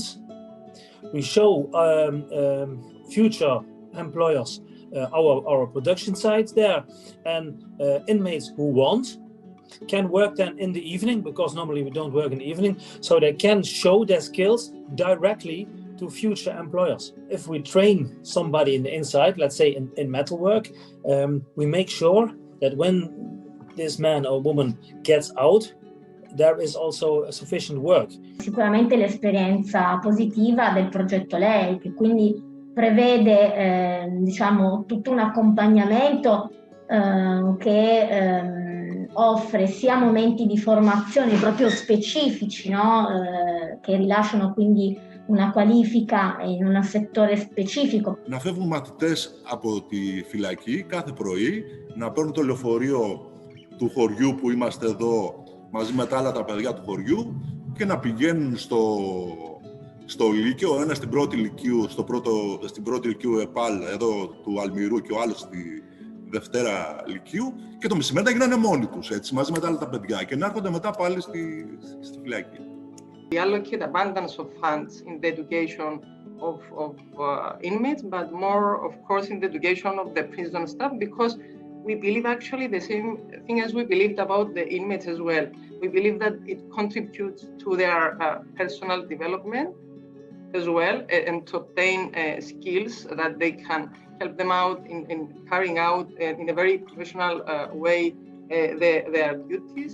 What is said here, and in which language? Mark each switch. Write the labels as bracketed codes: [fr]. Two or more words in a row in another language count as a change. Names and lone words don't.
[en] We show future employers our production sites there, and inmates who want can work then in the evening, because normally we don't work in the evening, so they can show their skills directly to future employers. If we train somebody in the inside, let's say in metalwork, we make sure that when this man or woman gets out, there is also sufficient work. [it] Sicuramente l'esperienza positiva del progetto LEI, che quindi prevede diciamo tutto un accompagnamento che offre sia momenti di formazione proprio specifici, no? Che rilasciano quindi una qualifica in un settore specifico. [el] Να φεύγουν μαθητές από τη φυλακή κάθε πρωί, να παίρνουν το λεωφορείο του χωριού που είμαστε εδώ μαζί με τα άλλα τα παιδιά του χωριού και να πηγαίνουν στο Λύκειο, ο ένας στην πρώτη Λυκείου, στην πρώτη Λυκείου ΕΠΑΛ εδώ του Αλμυρού και ο άλλος στη Δευτέρα Λυκείου, και το μεσημέρι να γίνανε μόνοι τους, έτσι, μαζί με τα άλλα τα παιδιά, και να έρχονται μετά πάλι στη φυλακή. [en] We allocate abundance of funds in the education of inmates, but more, of course, in the education of the prison staff, because we believe actually the same thing as we believed about the inmates as well. We believe that it contributes to their personal development as well, and to obtain skills that they can help them out in carrying out in a very professional way their duties.